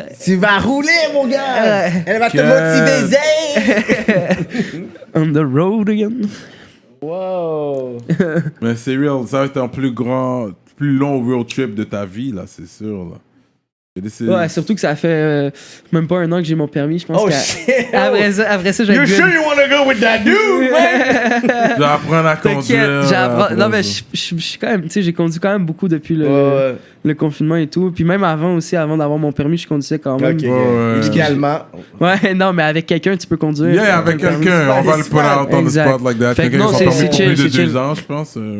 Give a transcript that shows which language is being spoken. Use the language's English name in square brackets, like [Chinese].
[French] Tu vas rouler, mon gars. Elle va te motiver, Zay. [English] On the road again. [French] Wow. Mais c'est real, ça va être un plus long road trip de ta vie, là, c'est sûr, là. Ouais, surtout que ça fait même pas 1 an que j'ai mon permis, je pense. [English] Oh shit! [French] Après ça, j'ai. [English] You sure you wanna go with that dude, man? [French] Je vais apprendre à conduire. Non, mais je suis quand même, tu sais, j'ai conduit quand même beaucoup depuis le confinement et tout. Puis même avant aussi, avant d'avoir mon permis, je conduisais quand même. Ok, idéalement. Ouais, non, mais avec quelqu'un, tu peux conduire. Yeah, avec quelqu'un, on va le [English] put out on the spot like that. [French] Quelqu'un qui a permis pour plus de 2 ans, je pense.